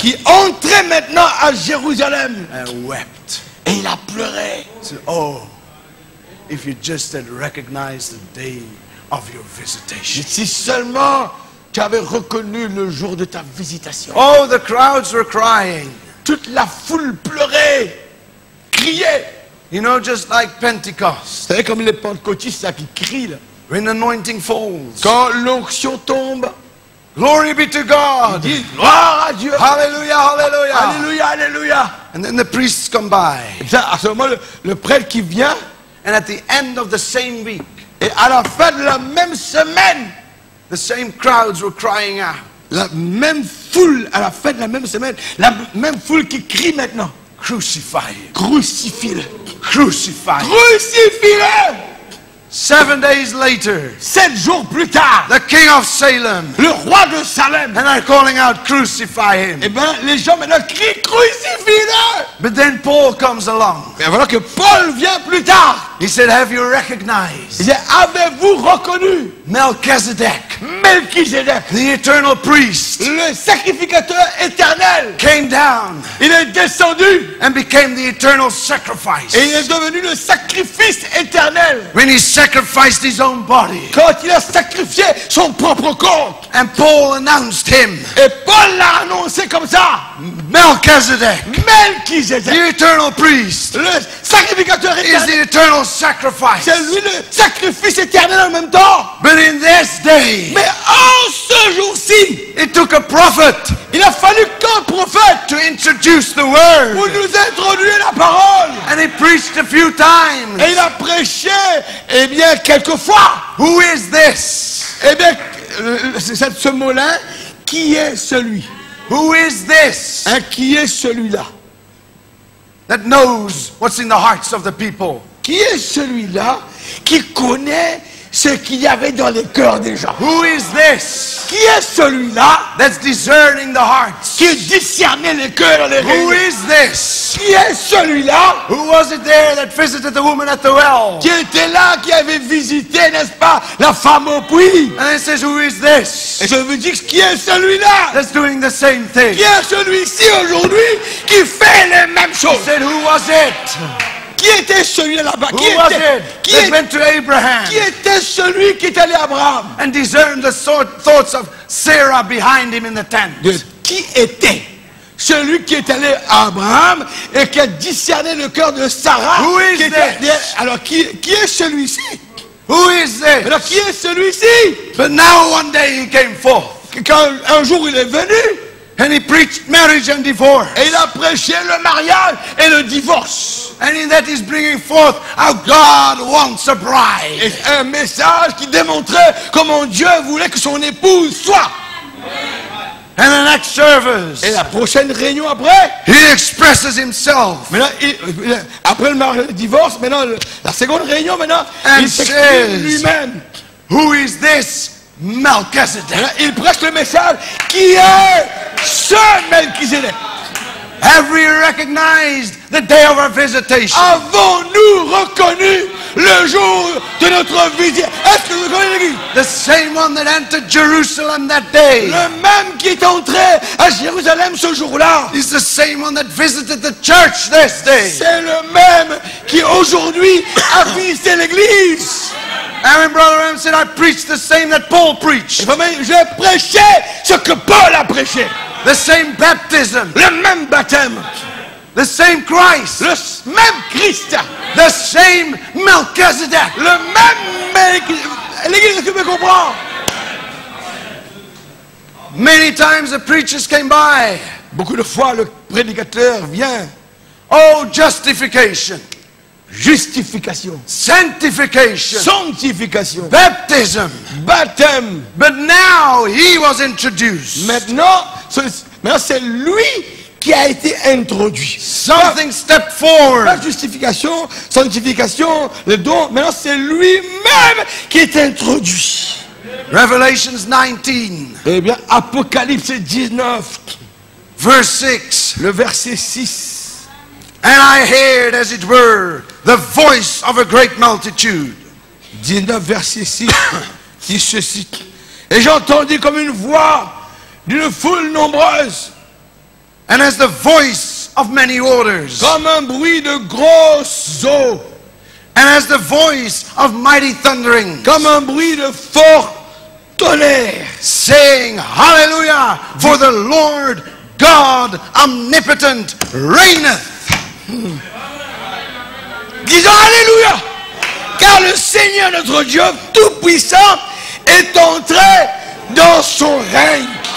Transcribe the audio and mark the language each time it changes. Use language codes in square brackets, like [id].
[fr] qui entrait maintenant à Jérusalem. [en] and wept. [fr] Et il a pleuré. [en] He said, oh, if you just had recognized the day of your visitation. [fr] Si seulement tu avais reconnu le jour de ta visitation. [en] Oh, the crowds were crying. [fr] Toute la foule pleurait, criait. [en] You know, just like Pentecost. [fr] Vous savez comme les pentecôtistes là, qui crient là. [en] When anointing falls. [fr] Quand l'onction tombe, [en] Glory be to [fr] ils [en] God. [fr] disent gloire à Dieu. [en] Hallelujah, hallelujah. [fr] Alléluia, alléluia. [en] And then the priests come by. [fr] Et ça, à ce moment, le prêtre qui vient, [en] And at the end of the same week, [fr] et à la fin de la même semaine, [en] the same crowds were crying out. [fr] la même foule, à la fin de la même semaine, la même foule qui crie maintenant. [en] Crucify him. [fr] Crucifie-le. [en] Crucify him. [fr] Crucifie-le. [en] 7 days later, [fr] 7 jours plus tard, [en] the king of Salem, [fr] le roi de Salem, [en] and they're calling out, crucify him. [fr] eh bien, les gens maintenant crient crucifie-le. [en] But then Paul comes along. [fr] Mais voilà que Paul vient plus tard. [en] He said, have you [fr] Il [en] recognized [fr] dit, avez-vous reconnu [en] Melchizedek, [fr] Melchizedek, [en] the eternal priest, [fr] le sacrificateur éternel? [en] came down [fr] Il est descendu [en] and became the eternal sacrifice. [fr] et il est devenu le sacrifice éternel. [en] When he sacrificed his own body. [fr] Quand il a sacrifié son propre corps. [en] And Paul announced him, [fr] Et Paul l'a annoncé comme ça. [en] Melchizedek, [fr] Melchizedek, [en] the eternal priest, [fr] le sacrificateur [en] is the [fr] éternel. [en] eternal sacrifice. [fr] C'est lui le sacrifice éternel en même temps. [en] But in this day, [fr] Mais en ce jour-ci, [en] it took a prophet [fr] il a fallu qu'un prophète [en] to introduce the [fr] pour [en] word. [fr] nous introduire la parole. [en] And he preached a few times. [fr] Et il a prêché, eh bien, quelquefois. [en] Who is this? [fr] Eh bien, c'est ce mot-là, qui est celui? [en] Who is this [fr] Hein, qui est celui-là? [en] that knows what's in the hearts of the people? [fr] Qui est celui-là qui connaît ce qu'il y avait dans les cœurs des gens? [en] Who is this [fr] Qui est celui-là [en] that's discerning the hearts? [fr] qui discernait les cœurs dans les [en] Who [fr] réunions? [en] is this? [fr] Qui est celui-là [en] Who was it there that visited the woman at the well? [fr] qui était là, qui avait visité, n'est-ce pas, la femme au puits? [en] And it says, who is this [fr] Et je veux dire, qui est celui-là? [en] that's doing the same thing? [fr] Qui est celui-ci aujourd'hui qui fait les mêmes [en] He [fr] choses? [en] said, who was it? [fr] Qui était celui-là là-bas? [en] Who was it [fr] Qui [en] that [fr] est- [en] went to Abraham [fr] qui était celui qui est allé à Abraham? [en] and discerned the thoughts of Sarah behind him in the tent? [fr] Qui était celui qui est allé à Abraham et qui a discerné le cœur de Sarah? [en] Who is [fr] qui était- [en] this? [fr] Alors qui est celui-ci? [en] Who is this? [fr] Alors qui est celui-ci? [en] But now one day he came forth [fr] Quand un jour il est venu [en] and he preached marriage and divorce. [fr] et il a prêché le mariage et le divorce. [en] And in that he's bringing forth how God wants a bride. [fr] Et un message qui démontrait comment Dieu voulait que son épouse soit. [en] And the next service, [fr] Et la prochaine réunion après, [en] he expresses himself [fr] maintenant, après le mariage et le divorce, maintenant, la seconde réunion, maintenant, [en] And [fr] il s'exprime [en] says, [fr] lui-même. [en] who is this Melchizedek? [fr] Maintenant, il prêche le message qui est ce Melchizedek. [en] Have we recognized the day of our visitation? [fr] Avons-nous reconnu le jour de notre visite? Est-ce que vous connaissez l'église? [en] The same one that entered Jerusalem that day [fr] Le même qui est entré à Jérusalem ce jour-là. [en] is the same one that visited the church this day. [fr] C'est le même qui aujourd'hui a visité l'église. [en] And when Brother Ram said, I preached the same that Paul preached. [fr] Et vraiment, j'ai prêché ce que Paul a prêché. [en] The same baptism. [fr] Le même baptême. [en] The same Christ. [fr] Le même Christ. [en] The same Melchizedek. [fr] Le même Melchizedek. L'église, est-ce que vous comprenez? [en] Many times the preachers came by. [fr] Beaucoup de fois, le prédicateur vient. [en] Oh, justification. [fr] Justification. [en] Sanctification. [fr] Sanctification. [en] Baptism. [fr] Baptême. [en] But now he was introduced [fr] Maintenant, c'est lui qui a été introduit. [en] Something stepped [fr] La [en] forward. [fr] justification, sanctification, le don, maintenant c'est lui-même qui est introduit. [en] Revelations 19, [fr] Eh bien, Apocalypse 19, [en] verse 6. [fr] le verset 6. [en] And I heard, as it were, the voice of a great multitude. [fr] 19, verset 6, dit ceci. Et j'ai entendu comme une voix d'une foule nombreuse, [en] And as the voice of many waters. [fr] comme un bruit de grosses eaux, [en] And as the voice of mighty thundering. [fr] comme un bruit de fort tonnerre, [en] Saying, Hallelujah, for the Lord God omnipotent reigneth. [fr] disant Alléluia, car le Seigneur notre Dieu Tout-Puissant est entré dans son règne.